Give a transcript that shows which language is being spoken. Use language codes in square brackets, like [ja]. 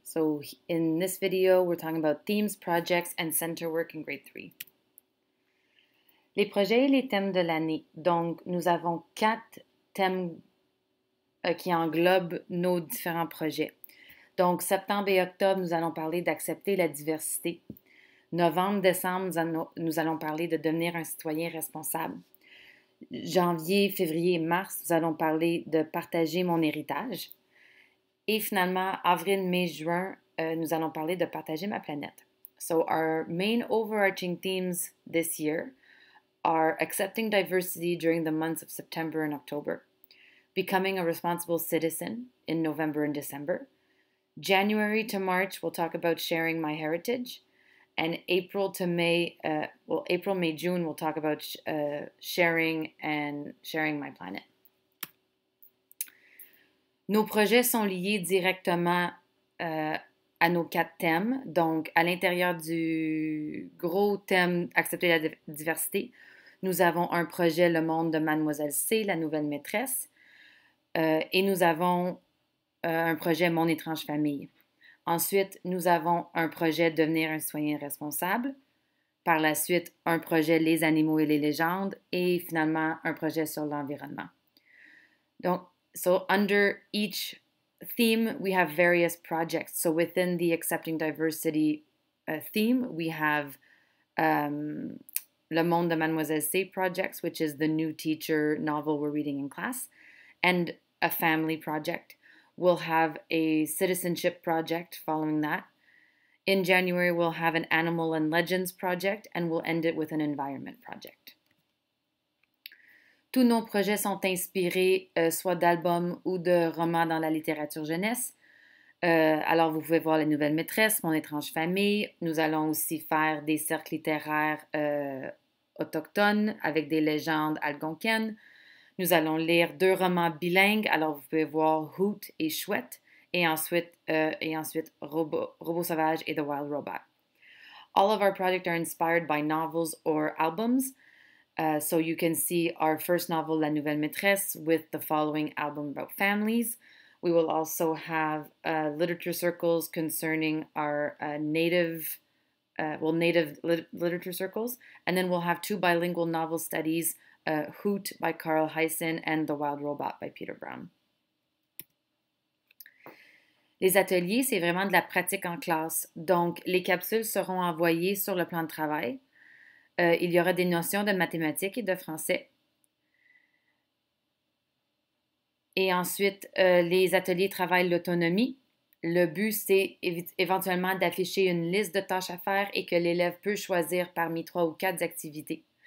[en] So in this video, we're talking about themes, projects, and center work in grade 3. [fr] Les projets et les thèmes de l'année. Donc, nous avons 4 thèmes qui englobent nos différents projets. Donc, septembre et octobre, nous allons parler d'accepter la diversité. Novembre, décembre, nous allons parler de devenir un citoyen responsable. Janvier, février et mars, nous allons parler de partager mon héritage. Et finalement, avril, mai, juin, nous allons parler de partager ma planète. [en] So our main overarching themes this year are accepting diversity during the months of September and October, becoming a responsible citizen in November and December. January to March, we'll talk about sharing my heritage. And April, May, June, we'll talk about sharing my planet. [fr] Nos projets sont liés directement à nos 4 thèmes. Donc, à l'intérieur du gros thème Accepter la diversité, nous avons un projet Le monde de Mademoiselle C, la nouvelle maîtresse, et nous avons un projet Mon étrange famille. Ensuite, nous avons un projet Devenir un citoyen responsable. Par la suite, un projet Les animaux et les légendes et finalement un projet sur l'environnement. Donc, [en] so under each theme, we have various projects. So within the Accepting Diversity theme, we have Le Monde de Mademoiselle C projects, which is the new teacher novel we're reading in class, and a family project. We'll have a citizenship project following that. In January, we'll have an animal and legends project, and we'll end it with an environment project. [fr] Tous nos projets sont inspirés soit d'albums ou de romans dans la littérature jeunesse. Alors, vous pouvez voir La Nouvelle Maîtresse, Mon étrange famille. Nous allons aussi faire des cercles littéraires autochtones avec des légendes algonquiennes. Nous allons lire 2 romans bilingues. Alors, vous pouvez voir Hoot et Chouette. Et ensuite Robot Sauvage et The Wild Robot. [en] All of our projects are inspired by novels or albums. So you can see our first novel, La Nouvelle Maîtresse, with the following album about families. We will also have literature circles concerning our native literature circles. And then we'll have 2 bilingual novel studies, Hoot by Carl Hyson and The Wild Robot by Peter Brown. [fr] Les ateliers, c'est vraiment de la pratique en classe. Donc, les capsules seront envoyées sur le plan de travail. Il y aura des notions de mathématiques et de français. Et ensuite, les ateliers travaillent l'autonomie. Le but, c'est éventuellement d'afficher une liste de tâches à faire et que l'élève peut choisir parmi 3 ou 4 activités.